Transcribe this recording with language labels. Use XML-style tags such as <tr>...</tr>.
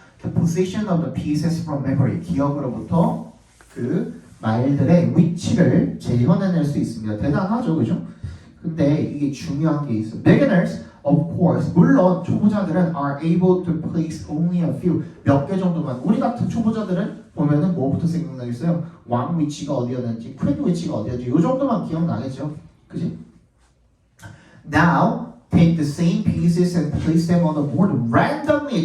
<ko>The position of the pieces from memory 기억으로부터 그 말들의 위치를 재현해낼 수 있습니다. 대단하죠, 그죠? 근데 이게 중요한 게 있어.</ko> <en>Beginners, of course, 물론 초보자들은 are able to place only a few 몇 개 정도만.</en> <ko>우리 같은 초보자들은 보면은 뭐부터 생각나겠어요? 왕 위치가 어디였는지, 퀸 위치가 어디였는지 이 정도만 기억나겠죠, 그지?</ko> <en>Now take the same pieces and place them on the board randomly.</en>